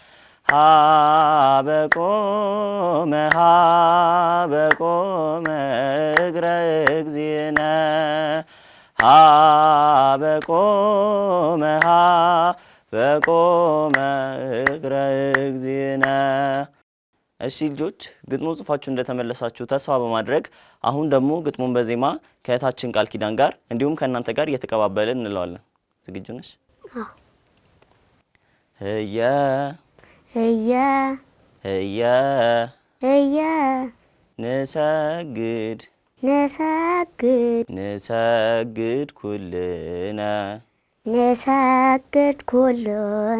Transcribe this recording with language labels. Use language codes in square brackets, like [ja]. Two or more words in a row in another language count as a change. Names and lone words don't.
[gez] በቆመ እግረ እግዚእነ ሀበ ቆመ እግረ እግዚእነ። [am] እሺ ልጆች ግጥሙን ጽፋችሁ እንደተመለሳችሁ ተስፋ በማድረግ አሁን ደግሞ ግጥሙን በዜማ ከእህታችን ቃል ኪዳን ጋር እንዲሁም ከእናንተ ጋር እየተቀባበልን እንለዋለን። ዝግጁ ነሽ? [gez] ህየ ህየ ህየ ህየ ንሰግድ ንሰግድ ንሰግድ ኩልነ ንሰግድ ኩልነ